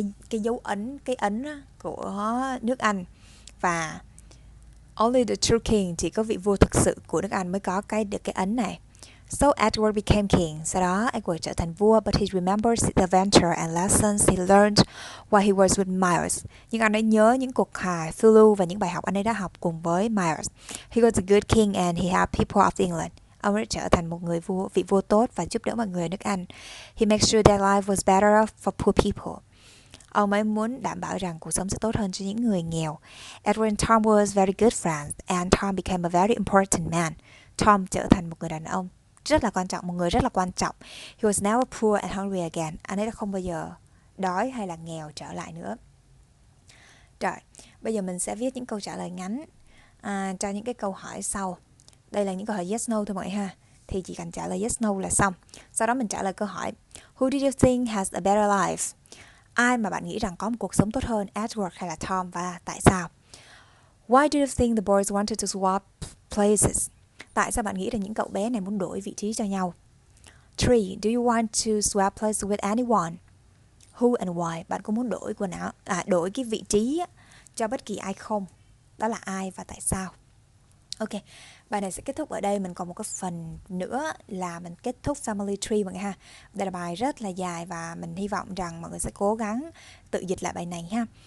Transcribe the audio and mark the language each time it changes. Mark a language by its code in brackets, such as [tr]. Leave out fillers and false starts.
[vi] Cái dấu ấn, cái ấn của nước Anh. Và [en] only the true king, [vi] chỉ có vị vua thực sự của nước Anh mới có được cái ấn này. [en] So Edward became king. [vi] Sau đó Edward trở thành vua, [en] but he remembers the adventure and lessons he learned while he was with Myers. [vi] Nhưng anh ấy nhớ những cuộc phiêu lưu và những bài học anh ấy đã học cùng với Myers. [en] He was a good king and he helped people of England. [vi] Ông ấy trở thành một vị vua tốt và giúp đỡ mọi người ở nước Anh. [en] He makes sure that life was better for poor people. [vi] Ông ấy muốn đảm bảo rằng cuộc sống sẽ tốt hơn cho những người nghèo. [en] Edward and Tom was very good friends, and Tom became a very important man. [vi] Tom trở thành một người đàn ông rất là quan trọng, một người rất là quan trọng. [en] He was never poor and hungry again. [vi] Anh ấy đã không bao giờ đói hay là nghèo trở lại nữa. Rồi, bây giờ mình sẽ viết những câu trả lời ngắn cho những cái câu hỏi sau. Đây là những câu hỏi yes no thôi mọi người ha. Thì chỉ cần trả lời yes no là xong. Sau đó mình trả lời câu hỏi [en] Who did you think has a better life? [vi] Ai mà bạn nghĩ rằng có một cuộc sống tốt hơn, Edward hay là Tom, và tại sao? [en] Why do you think the boys wanted to swap places? [vi] Tại sao bạn nghĩ rằng những cậu bé này muốn đổi vị trí cho nhau? 3. [en] Do you want to swap places with anyone? Who and why? [vi] Bạn có muốn đổi đổi cái vị trí cho bất kỳ ai không? Đó là ai và tại sao? Ok, bài này sẽ kết thúc ở đây. Mình còn một cái phần nữa là mình kết thúc Family Tree mọi người ha. Đây là bài rất là dài và mình hy vọng rằng mọi người sẽ cố gắng tự dịch lại bài này ha.